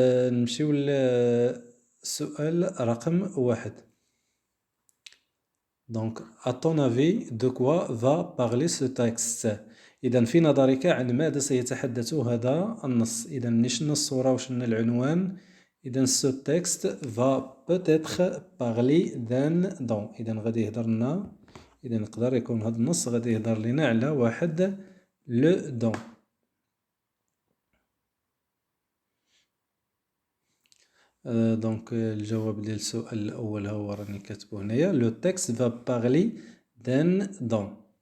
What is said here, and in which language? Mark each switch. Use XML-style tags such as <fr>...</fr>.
<ar>نمشيو للسؤال رقم 1.</ar> <fr>Donc, à ton avis, de quoi va parler ce texte؟</fr> <ar>إذا في نظرك عن ماذا سيتحدث هذا النص؟ إذا نشنا الصورة وشنا العنوان.</ar> <fr>إذا ce texte va peut-être parler d'un don.</fr> <ar>إذا غادي يهضر لنا، إذا يقدر يكون هذا النص غادي يهضر لنا على واحد لو دون. دونك الجواب ديال السؤال الأول هو راني كاتبو هنايا.</ar> <fr>لو تكست فا بارلي دان دون.</fr>